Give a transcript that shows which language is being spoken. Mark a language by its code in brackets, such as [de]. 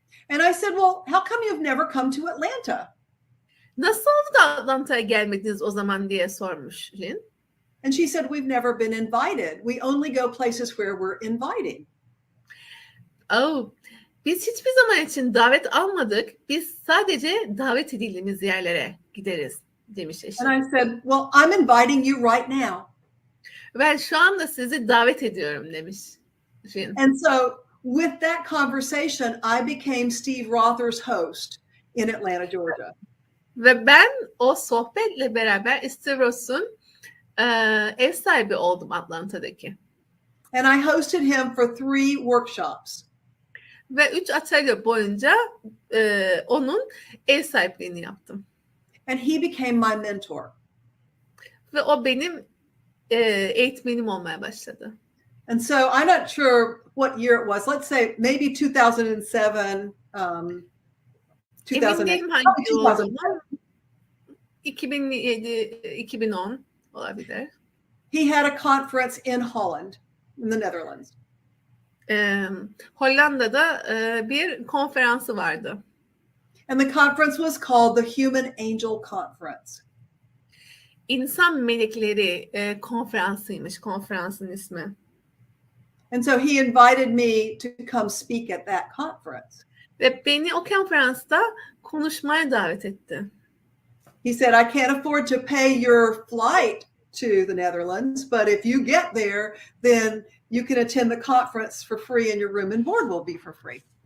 [en] And I said, "Well, how come you've never come to Atlanta?" [tr] Nasıl oldu da Atlanta'ya gelmediniz o zaman diye sormuş Lynn. [en] And she said, "We've never been invited. We only go places where we're inviting." [tr] Biz hiçbir zaman için davet almadık. Biz sadece davet edildiğimiz yerlere gideriz demiş eşim. [en] And I said, "Well, I'm inviting you right now." [tr] Ben şu anda sizi davet ediyorum demiş. [en] And so with that conversation, I became Steve Rother's host in Atlanta, Georgia. [tr] Ve ben o sohbetle beraber Steve Ross'un ev sahibi oldum Atlanta'daki. [en] And I hosted him for 3 workshops. [tr] Ve 3 atölye boyunca onun ev sahipliğini yaptım. [en] And he became my mentor. [tr] Ve o benim eğitmenim olmaya başladı. [en] And so I'm not sure what year it was. Let's say maybe 2007. 2008. [tr] Emin değilim hangi yıl olduğunu. 2007, 2010 olabilir. [en] He had a conference in Holland, in the Netherlands. [tr] Hollanda'da bir konferansı vardı. [en] And the conference was called the Human Angel Conference. [tr] İnsan Melekleri konferansıymış konferansın ismi. [en] And so he invited me to come speak at that conference. [tr] Ve beni o konferansta konuşmaya davet etti. [en] He said, "I can't afford to pay your flight to the Netherlands, but if you get there, then you can attend the conference for free and your room and board will be for free."